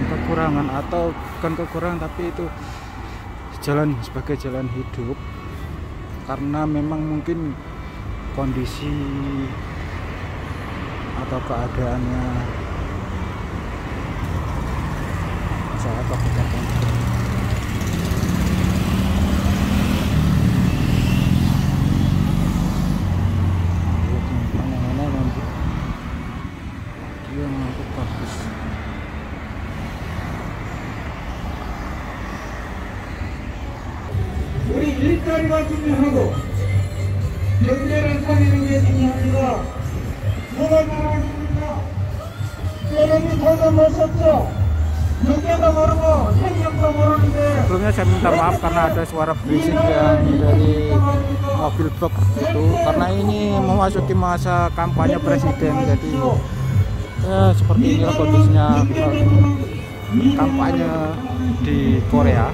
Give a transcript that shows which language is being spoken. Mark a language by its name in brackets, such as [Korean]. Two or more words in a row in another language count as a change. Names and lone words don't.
[Indonesian] kekurangan, atau bukan kekurangan tapi itu jalan sebagai jalan hidup, karena memang mungkin kondisi atau keadaannya saya kebetulan dia ngangkut kardus. [Korean] 우리 일자리가 중요하고 경제를 살리는 게 중요합니다. 누가 잘하십니까? 여러분이 다들 모셨죠? 경제도 모르고 생명도 모르는데. [Indonesian] Sebelumnya saya minta maaf karena ada suara berisik yang dari mobil box itu, karena ini memasuki masa kampanye presiden, jadi ya seperti inilah kondisinya kampanye di Korea.